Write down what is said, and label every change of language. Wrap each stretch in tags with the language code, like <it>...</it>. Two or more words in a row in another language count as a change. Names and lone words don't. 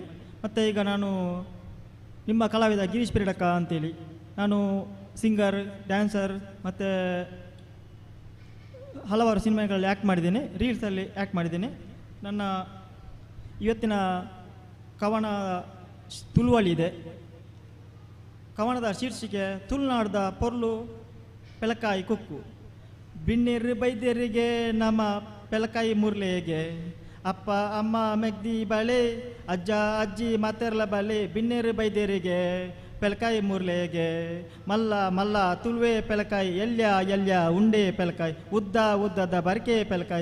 <kn>ಮತ್ತು ಈಗ ನಾನು ನಿಮ್ಮ ಕಲಾವಿದ ಗಿರೀಶ್ ಪಿರಡಕ ಅಂತೇಳಿ, ನಾನು ಸಿಂಗರ್, ಡ್ಯಾನ್ಸರ್ ಮತ್ತು ಹಲವಾರು ಸಿನಿಮಾಗಳಲ್ಲಿ ಆ್ಯಕ್ಟ್ ಮಾಡಿದ್ದೇನೆ, ರೀಲ್ಸಲ್ಲಿ ಆ್ಯಕ್ಟ್ ಮಾಡಿದ್ದೇನೆ. ನನ್ನ ಇವತ್ತಿನ ಕವನ ತುಳುವಳಿ ಇದೆ. ಕವನದ ಶೀರ್ಷಿಕೆ ತುಳುನಾಡ್ದ ಪೊರ್ಲು ಪೆಲಕಾಯಿ ಕುಕ್ಕು.</kn> <tcy>ಬಿನ್ನಿರ್ ಬೈದ್ಯರಿಗೆ ನಮ್ಮ ಪೆಲಕಾಯಿ ಮುರ್ಲೆಗೆ, ಅಪ್ಪ ಅಮ್ಮ ಮೆಗ್ದಿ ಬಳೆ, ಅಜ್ಜ ಅಜ್ಜಿ ಮಾತೆರ್ಲ ಬಳೆ. ಬಿನ್ನಿರ್ ಬೈದ್ಯರಿಗೆ ಪೆಲಕಾಯಿ ಮುರ್ಲೆಗೆ, ಮಲ್ಲ ಮಲ್ಲ ತುಳುವೆ ಪೆಲಕಾಯಿ, ಎಲ್ಯ ಎಲ್ಯ ಉಂಡೆ ಪೆಲಕಾಯಿ, ಉದ್ದ ಉದ್ದದ ಬರ್ಕೆ ಪೆಲಕಾಯಿ.</tcy>